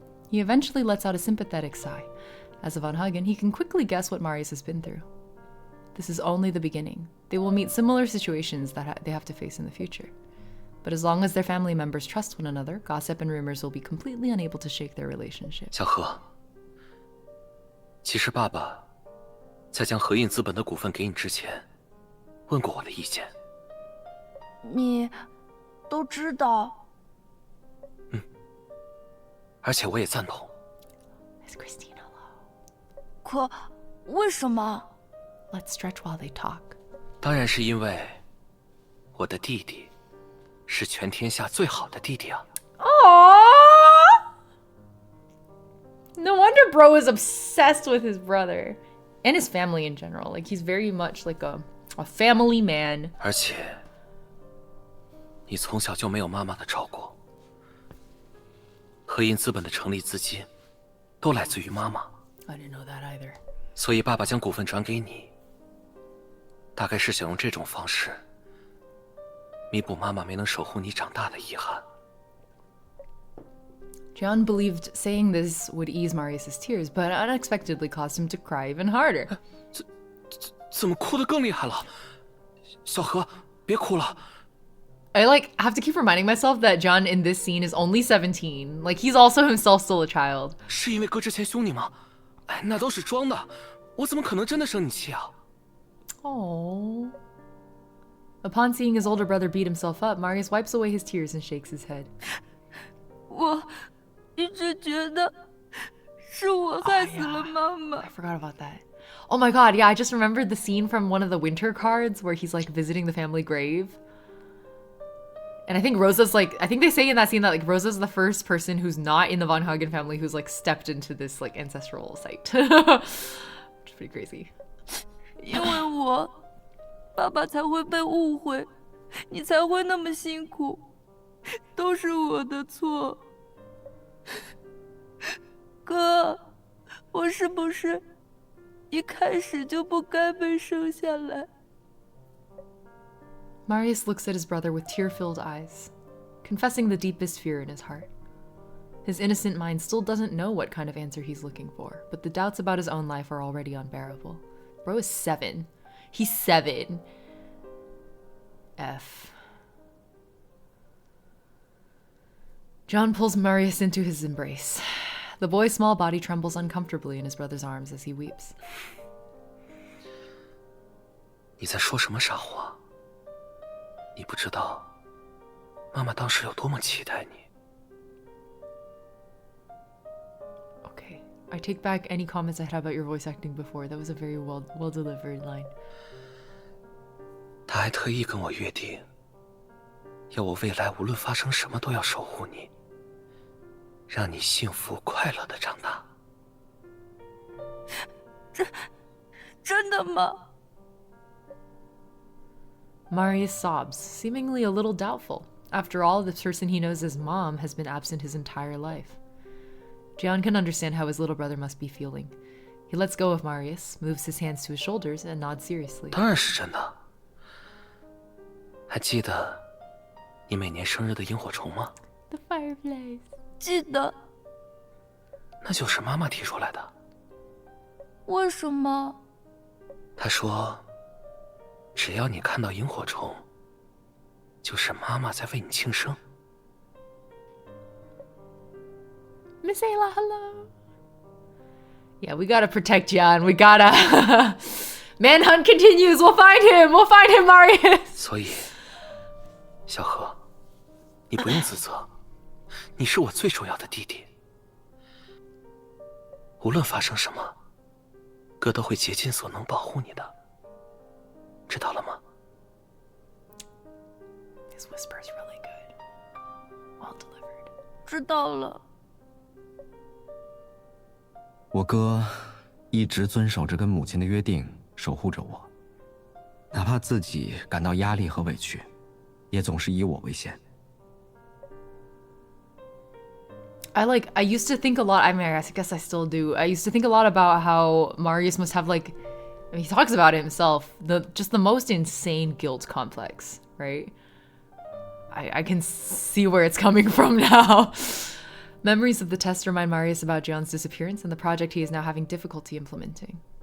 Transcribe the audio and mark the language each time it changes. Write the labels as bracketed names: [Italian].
[English] He eventually lets out a sympathetic sigh. As a Van Hagen, he can quickly guess what Marius has been through. This is only the beginning. They will meet similar situations that they have to face in the future. But as long as their family members trust one another, gossip and rumors will be completely unable to shake their relationship. [Chinese] 小何，其实爸爸在将合印资本的股份给你之前，问过我的意见。你都知道。而且我也赞同。 [English] Is Christina low? [Chinese] 可为什么？ [English] Let's stretch while they talk. [Chinese] 当然是因为我的弟弟是全天下最好的弟弟啊。 Aww! [English] No wonder bro is obsessed with his brother. And his family in general. Like, he's very much like a family man. [Chinese] 而且你从小就没有妈妈的照顾。合印资本的成立资金都来自于妈妈。 [English] I didn't know that either. [Chinese] 所以爸爸将股份转给你，大概是想用这种方式弥补妈妈没能守护你长大的遗憾。 [English] John believed saying this would ease Marius' tears, but unexpectedly caused him to cry even harder. [Chinese] 怎么哭得更厉害了？小何，别哭了， [English] I like have to keep reminding myself that John in this scene is only 17. Like he's also himself still a child. [Chinese] 是因为哥之前凶你吗？哎，那都是装的，我怎么可能真的生你气啊？ Oh. [English] Upon seeing his older brother beat himself up, Marius wipes away his tears and shakes his head. [Chinese] 我一直觉得是我害死了妈妈。 [English] I forgot about that. Oh my god, yeah, I just remembered the scene from one of the winter cards where he's like visiting the family grave. And I think Rosa's like, I think they say in that scene that like Rosa's the first person who's not in the Von Hagen family who's like stepped into this like ancestral site. Which is pretty crazy. [Chinese] 因为我，爸爸才会被误会，你才会那么辛苦，都是我的错。哥，我是不是一开始就不该被生下来？ [English] Marius looks at his brother with tear-filled eyes, confessing the deepest fear in his heart. His innocent mind still doesn't know what kind of answer he's looking for, but the doubts about his own life are already unbearable. Bro is 7. He's 7. F. John pulls Marius into his embrace. The boy's small body trembles uncomfortably in his brother's arms as he weeps. [Chinese] 你在说什么傻话？你不知道，妈妈当时有多么期待你。 [English] Okay, I take back any comments I had about your voice acting before. That was a very well delivered line. [Chinese] 她还特意跟我约定，要我未来无论发生什么都要守护你，让你幸福快乐的长大。真的吗？ [English] Marius sobs, seemingly a little doubtful. After all, the person he knows as mom has been absent his entire life. John can understand how his little brother must be feeling. He lets go of Marius, moves his hands to his shoulders, and nods seriously. [Chinese] 当然是真的。还记得你每年生日的萤火虫吗？ [English] The fireplace. [Chinese] 记得。那就是妈妈提出来的。为什么？她说。只要你看到萤火虫，就是妈妈在为你庆生。 [English] Miss Ayla, hello. Yeah, we gotta protect John. We gotta. Manhunt continues. We'll find him. We'll find him, Marius. [Chinese] 所以，小何，你不用自责，你是我最重要的弟弟。无论发生什么，哥都会竭尽所能保护你的。知道了吗 [English] His whisper's really good. Well delivered. [Chinese] 知道了。我哥一直遵守着跟母亲的约定，守护着我，哪怕自己感到压力和委屈，也总是以我为先。 [English] I used to think a lot. I mean, I guess I still do. I used to think a lot about how Marius must have like. I mean, he talks about it himself, just the most insane guilt complex, right? I can see where it's coming from now. Memories of the test remind Marius about John's disappearance and the project he is now having difficulty implementing.